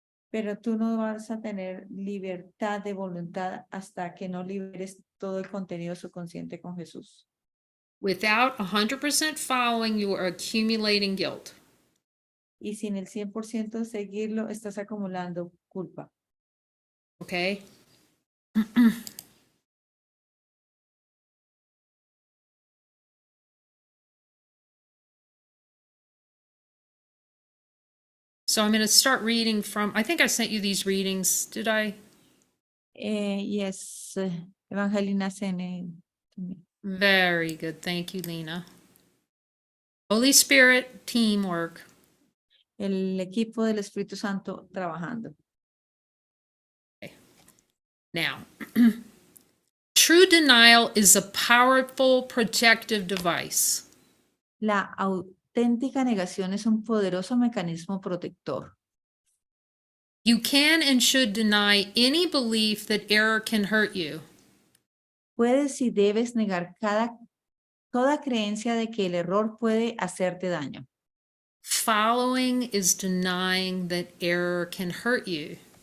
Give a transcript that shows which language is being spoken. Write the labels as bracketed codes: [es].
[es] Pero tú no vas a tener libertad de voluntad hasta que no liberes todo el contenido subconsciente con Jesús. [en] Without 100% following, you are accumulating guilt. [es] Y sin el 100% seguirlo, estás acumulando culpa. [en] Okay? So I'm going to start reading from, I think I sent you these readings. Did I? Yes, Evangelina Sene. Very good. Thank you, Lena. Holy Spirit, teamwork. [es] El equipo del Espíritu Santo trabajando. [en] Now, true denial is a powerful protective device. [es] La auténtica negación es un poderoso mecanismo protector. [en] You can and should deny any belief that error can hurt you. [es] Puedes y debes negar toda creencia de que el error puede hacerte daño. [en] Following is denying that error can hurt you.